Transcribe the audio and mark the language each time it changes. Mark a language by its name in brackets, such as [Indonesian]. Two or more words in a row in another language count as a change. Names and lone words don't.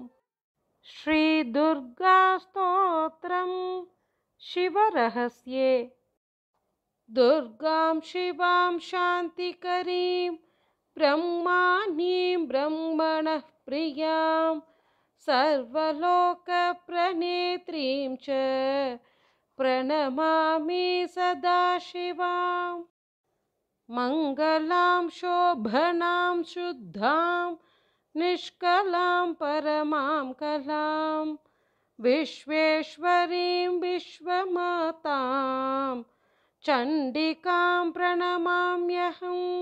[Sanskrit] श्री दुर्गा स्तोत्रं शिवरहस्ये. दुर्गां शिवां शान्तिकरीं ब्रह्माणीं ब्रह्मणः प्रियां सर्वलोक प्रणेत्रीं च प्रणमामि सदाशिवां. मङ्गलां शोभनां शुद्धां निष्कलां परमां कलां विश्वेश्वरीं विश्वमातां चण्डिकां प्रणमाम्यहं.